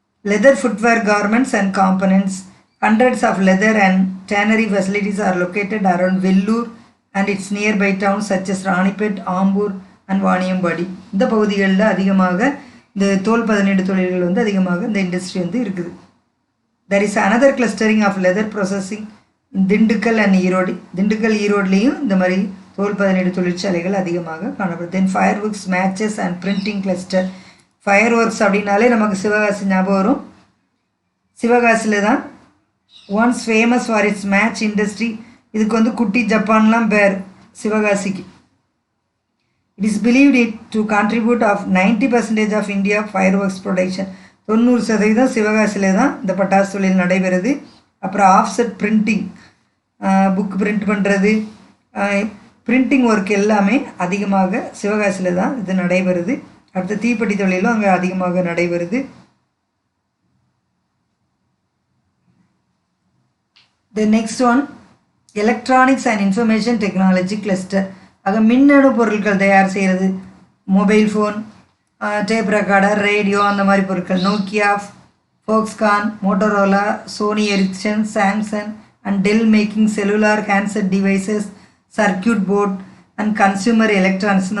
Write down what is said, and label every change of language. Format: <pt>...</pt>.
<en>Leather footwear, garments and components. Hundreds of leather and tannery facilities are located around Vellore and its nearby towns such as Ranipet, Ambur and Vaniyambadi.</en> <ta>இந்த பகுதிகளில் அதிகமாக இந்த தோல் பதனீடு தொழில்கள் வந்து அதிகமாக இந்த இண்டஸ்ட்ரி வந்து இருக்குது.</ta> <en>There is another clustering of leather processing in Dindigul and Erode.</en> <ta>Dindigul, ஈரோடுலேயும் இந்த மாதிரி தோல் பதனீடு தொழிற்சாலைகள் அதிகமாக காணப்படுது.</ta> <en>Then fireworks, matches and printing cluster.</en> <ta>Fire works அப்படின்னாலே நமக்கு சிவகாசி ஞாபகம் வரும். சிவகாசியில் தான்</ta> <en>Once famous for its match industry.</en> <ta>இதுக்கு வந்து குட்டி ஜப்பான்லாம் பேர் சிவகாசிக்கு.</ta> <en>It is believed it to contribute of 90% of India fireworks production.</en> <ta>90% சிவகாசியில் தான் இந்த பட்டாசு தொழில் நடைபெறுது. அப்புறம் ஆஃப்செட் பிரிண்டிங், புக் பிரிண்ட் பண்ணுறது, பிரிண்டிங் ஒர்க் எல்லாமே அதிகமாக சிவகாசியில் தான் இது நடைபெறுது. அடுத்த தீப்பெட்டி தொழிலும் அங்கே அதிகமாக நடைபெறுது.</ta> <en>The next one, electronics and information technology cluster.</en> <ta>ஆக மின்னணு பொருட்கள் தயார் செய்கிறது. Mobile phone, tape recorder, radio அந்த மாதிரி பொருட்கள்.</ta> <en>Nokia, Foxconn, Motorola, Sony Ericsson, Samsung and Dell making cellular handset devices, circuit board and consumer electronics.</en>